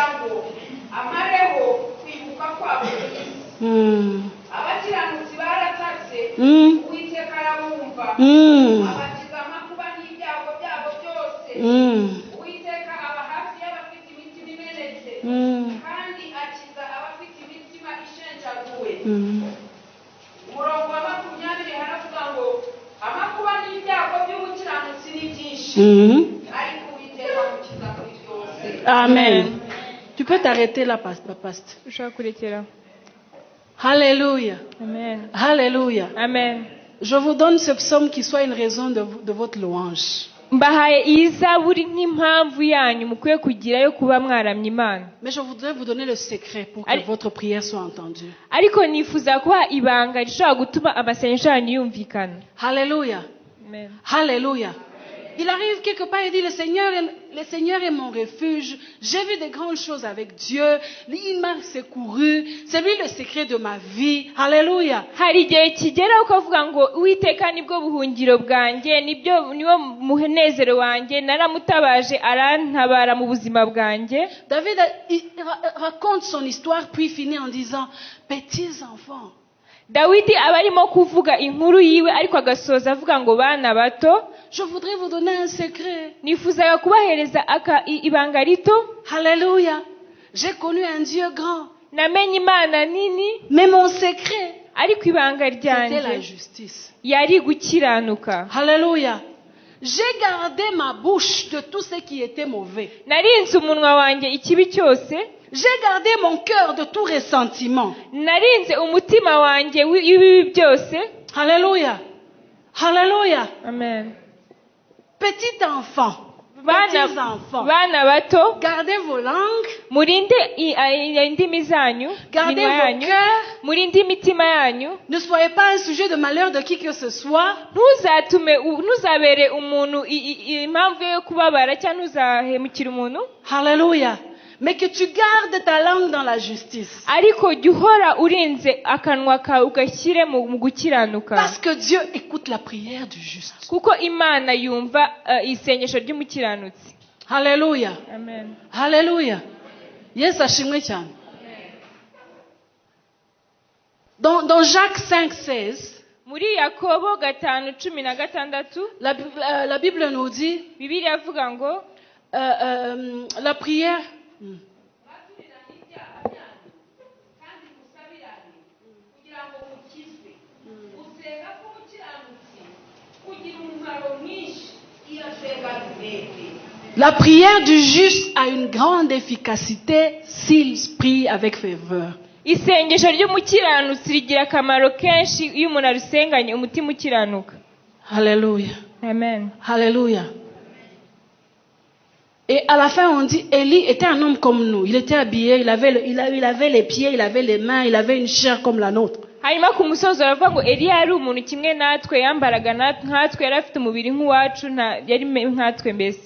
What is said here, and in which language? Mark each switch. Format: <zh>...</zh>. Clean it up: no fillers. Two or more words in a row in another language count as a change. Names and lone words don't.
<rw>ngo amareho kwibuka kwabo abakiranutsi baratatse uwiteka arabumva abakiza amakuba n'ibyago byabo byose uwiteka aba hafi y'abafite imitima imenetse kandi akiza abafite imitima ishenjaguwe umurongo wa 20 haravuga ngo amakuba n'ibyago by'umukiranutsi ni byinshi ariko uwiteka amukiza kuri byose. Amen.</rw> <fr>Tu peux t'arrêter là, pasteur. Alléluia. Amen. Alléluia. Amen. Je vous donne ce psaume qui soit une raison de votre louange.</fr> <rw>mbahaye iyi zaburi nk'impamvu yanyu mukwiye kugira yo kuba mwaramya Imana.</rw> <fr>Mais je voudrais vous donner le secret pour que votre prière soit entendue.</fr> <rw>Ariko nifuza kuba ibanga rishobora gutuma amasengesho yanyu yumvikana.</rw> <fr>Alléluia. Amen. Alléluia. Il arrive quelque part et dit le Seigneur est mon refuge. J'ai vu de grandes choses avec Dieu. Il m'a secouru. C'est lui le secret de ma vie. Alléluia.</fr> <rw>Hari igihe kigera ukavuga ngo Uwiteka nibwo buhungiro bwanjye, niwo muhenezero wanjye, naramutabaje arantabara mu buzima bwanjye.</rw> <fr>David raconte son histoire puis finit en disant petits enfants.</fr> <rw>Dawidi aba arimo kuvuga inkuru yiwe ariko agasoza avuga ngo bana bato.</rw> <fr>Je voudrais vous donner un secret.</fr> <rw>Nifuzaga kubahereza ibanga rito.</rw> <fr>Alléluia. J'ai connu un Dieu grand.</fr> <rw>Namenye Imana nini.</rw> <fr>Mais mon secret,</fr> <rw>ariko ibanga ryanjye,</rw> <fr>c'était la justice.</fr> <rw>Yari gukiranuka.</rw> <fr>Alléluia. J'ai gardé ma bouche de tout ce qui était mauvais.</fr> <rw>Narinze umunwa wanjye ikibi cyose.</rw> <fr>J'ai gardé mon cœur de tout ressentiment.</fr> <rw>Narinze umutima wanjye w'ibibi byose.</rw> <fr>Alléluia. Alléluia. Amen. Petit enfant, petits enfants,</fr> <rw>bana bato,</rw> <fr>gardez vos langues,</fr> <rw>murinde indimi zanyu,</rw> <fr>gardez vos cœurs,</fr> <rw>murinde imitima yanyu.</rw> <fr>Ne soyez pas un sujet de malheur de qui que ce soit.</fr> <rw>Ntuzabere umuntu impamvu yo kubabara cyangwa ntuzahemukira umuntu.</rw> <fr>Alléluia. Mais que tu gardes ta langue dans la justice.</fr> <rw>Ariko jya uhora urinze akanwa kawe ugashyire mu gukiranuka.</rw> <fr>Parce que Dieu écoute la prière du juste.</fr> <rw>Kuko Imana yumva isengesho ry'umukiranutsi. Alléluia. Amen. Alléluia. Yesu ashimwe cyane. Dans Jacques 5:16, muri Yakobo 5:16,</rw> <fr>la Bible nous dit,</fr> <rw>Bibiliya avuga ngo</rw> <fr>la prière La prière du juste a une grande efficacité s'il prie avec ferveur.</fr> <rw>Isengesho ry'umukiranutsi rigira akamaro kenshi iyo umuntu arusenganye umutima ukiranuka.</rw> <fr>Alléluia. Amen. Alléluia. Et à la fin, on dit, Élie était un homme comme nous. Il était habillé, il avait les pieds, il avait les mains, il avait une chair comme la nôtre.</fr> <rw>Hanyuma ku musozo baravuga ngo Eliya yari umuntu kimwe natwe, yambaraga nkatwe, yari afite umubiri nk'uwacu, yari nkatwe mbese.</rw>